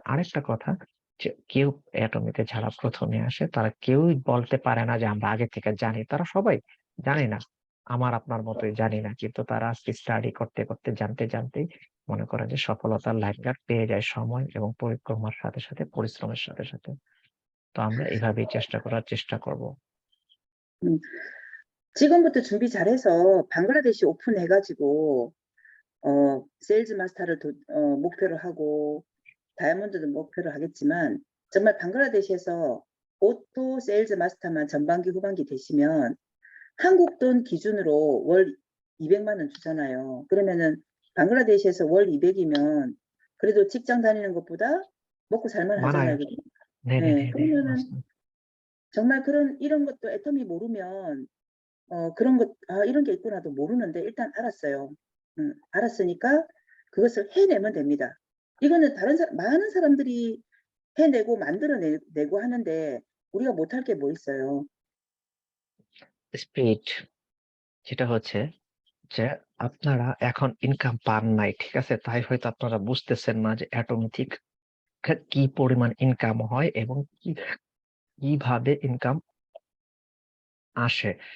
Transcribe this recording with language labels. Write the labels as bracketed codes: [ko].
[bn] আরেকটা কথা যে কেউ অ্যাটমিতে যারা প্রথমে আসে তারা কেউই বলতে পারে না যে আমরা আগে থেকে জানি, তারা সবাই জানে না, আমার আপনার মতোই জানি না, কিন্তু তারা আজকে স্টাডি করতে জানতেই মনে করেন যে সফলতার লাইনগার্ড পেয়ে যায় সময় এবং পরিশ্রমের সাথে পরিশ্রমের সাথে। তো আমরা এভাবেই চেষ্টা করব। 음. [ko] 지금부터 준비 잘해서 방글라데시 오픈해가지고 세일즈 마스터를 목표로 하고 다이아몬드도 목표로 하겠지만 정말 방글라데시에서 오토 세일즈 마스터만 전반기 후반기 되시면 한국 돈 기준으로 월 200만 원 주잖아요. 그러면은 방글라데시에서 월 200이면 그래도 직장 다니는 것보다 먹고 살만 많아요. 하잖아요. 그죠? 네, 네네네네. 그러면은 맞습니다. 정말 이런 것도 애터미 모르면 이런 게 있구나도 모르는데 일단 알았어요. 알았으니까 그것을 해내면 됩니다. 이거는 많은 사람들이 해내고 만들어내고 하는데 우리가 못할 게 뭐 있어요? [bn] স্পিড যেটা হচ্ছে যে আপনারা এখন ইনকাম পান নাই, ঠিক আছে? তাই হয়তো আপনারা বুঝতেছেন না যে অটোমেটিক কি পরিমাণ ইনকাম হয় এবং কিভাবে ইনকাম আসে।